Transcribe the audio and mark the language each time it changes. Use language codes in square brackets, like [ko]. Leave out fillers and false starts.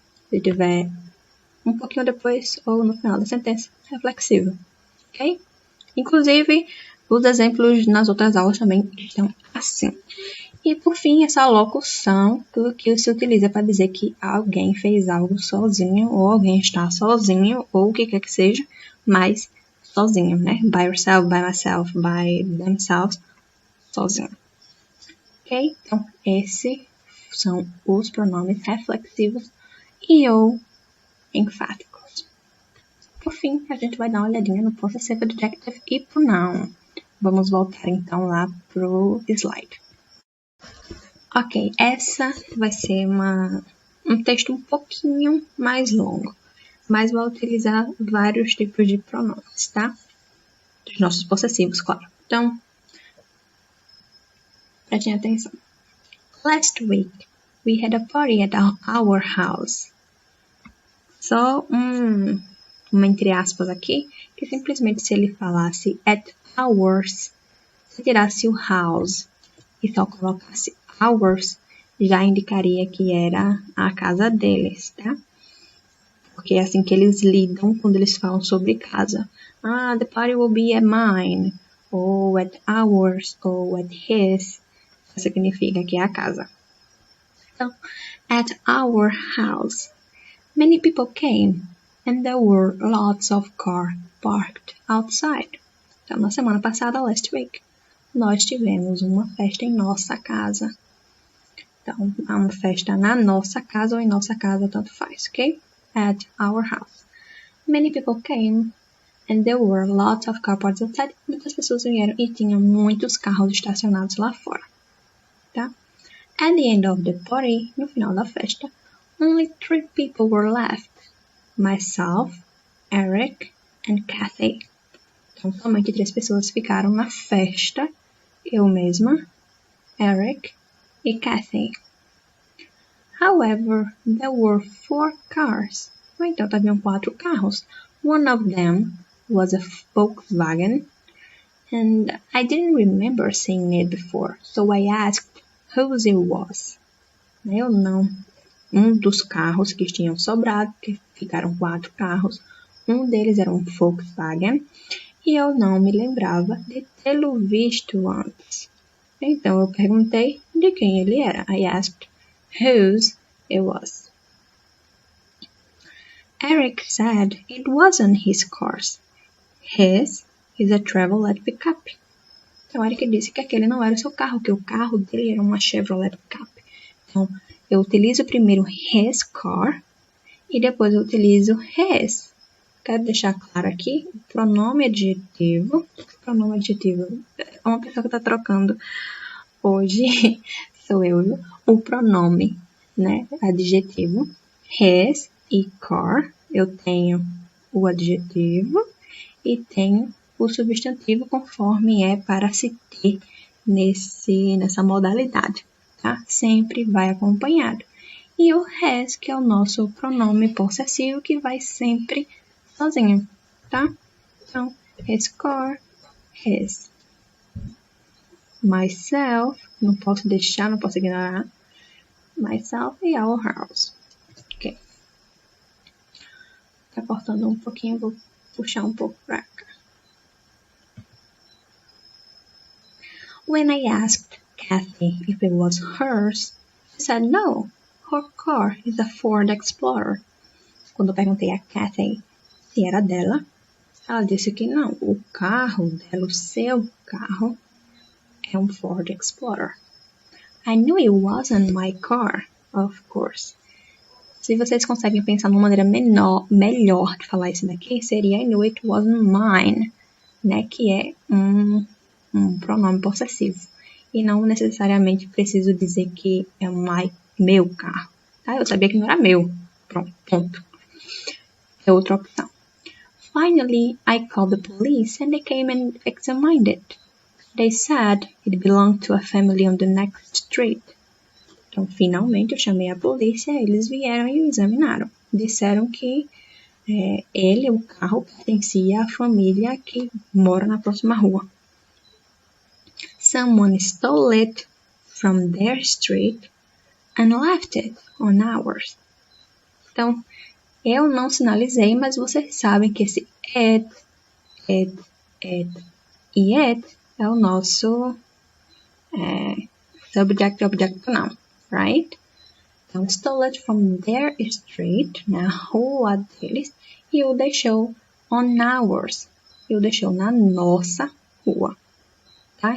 [pt] Se estiver um pouquinho depois ou no final da sentença, reflexivo. Ok? Inclusive, os exemplos nas outras aulas também estão assim. E por fim, essa locução, tudo que se utiliza para dizer que alguém fez algo sozinho, ou alguém está sozinho, ou o que quer que seja, mas sozinho, né? [en] By yourself, by myself, by themselves, [pt] sozinho. Ok? Então, esses são os pronomes reflexivos e ou enfáticos. Por fim, a gente vai dar uma olhadinha no possessive adjective e pronoun. Vamos voltar então lá pro slide. Ok, essa vai ser um texto um pouquinho mais longo, mas vai utilizar vários tipos de pronomes, tá? Dos nossos possessivos, claro. Então, prestem atenção. [en] Last week, we had a party at our house. [pt] Só uma entre aspas aqui, que simplesmente se ele falasse [en] at ours, [pt] se tirasse o house e só colocasse ours, já indicaria que era a casa deles, tá? Porque é assim que eles lidam quando eles falam sobre casa. [en] Ah, the party will be at mine, ou at ours, ou at his. [pt] Significa que é a casa. Então, [en] at our house, many people came, and there were lots of cars parked outside. [pt] Então, na semana passada, [en] last week, [pt] nós tivemos uma festa em nossa casa. Então, há uma festa na nossa casa ou em nossa casa, tanto faz, ok? [en] At our house. Many people came, and there were lots of cars parked outside. [pt] Muitas pessoas vieram e tinham muitos carros estacionados lá fora, tá? [en] At the end of the party, [pt] no final da festa, [en] only 3 people were left. Myself, Eric, and Kathy. [pt] Então, somente 3 pessoas ficaram na festa. Eu mesma, Eric e Kathy. [en] However, there were 4 cars. [pt] No entanto, haviam 4 carros. [en] One of them was a Volkswagen, and I didn't remember seeing it before, so I asked whose it was. [pt] Eu não. Um dos carros que tinham sobrado, que ficaram 4 carros, um deles era um Volkswagen, e eu não me lembrava de tê-lo visto antes. Então eu perguntei de quem ele era. [en] I asked whose it was. Eric said it wasn't his car. His is a Chevrolet pickup. [pt] Então Eric disse que aquele não era o seu carro, que o carro dele era uma Chevrolet pickup. Então eu utilizo primeiro [en] his car [pt] e depois eu utilizo his. Quero deixar claro aqui o pronome adjetivo. Pronome adjetivo é uma pessoa que está trocando hoje, sou eu, viu? O pronome, né? Adjetivo, his e car. Eu tenho o adjetivo e tenho o substantivo conforme é para se ter nessa modalidade, tá? Sempre vai acompanhado. E o has, que é o nosso pronome possessivo, que vai sempre sozinho, tá? Então, [en] his car, his. Myself, [pt] não posso deixar, não posso ignorar. Myself e [en] our house. [pt] Ok. Tá cortando um pouquinho, vou puxar um pouco pra cá. [en] When I asked Kathy if it was hers, she said no, her car is a Ford Explorer. [pt] Quando eu perguntei a Kathy se era dela, ela disse que não, o carro dela, o seu carro, é um Ford Explorer. [en] I knew it wasn't my car, of course. [pt] Se vocês conseguem pensar numa maneira melhor de falar isso daqui, seria [en] I knew it wasn't mine, [pt] né? Que é um pronome possessivo. E não necessariamente preciso dizer que é meu carro. Tá? Eu sabia que não era meu. Pronto, ponto. É outra opção. [en] Finally, I called the police and they came and examined it. They said it belonged to a family on the next street. [pt] Então, finalmente, eu chamei a polícia, eles vieram e o examinaram. disseram que o carro, pertencia à família que mora na próxima rua. [en] Someone stole it from their street and left it on ours. [pt] Então, eu não sinalizei, mas vocês sabem que esse it e it é o nosso [en] subject, object, pronoun, right? [pt] Então, [en] stole it from their street, [pt] na rua deles, e o deixou [en] on ours, [pt] e o deixou na nossa rua, tá?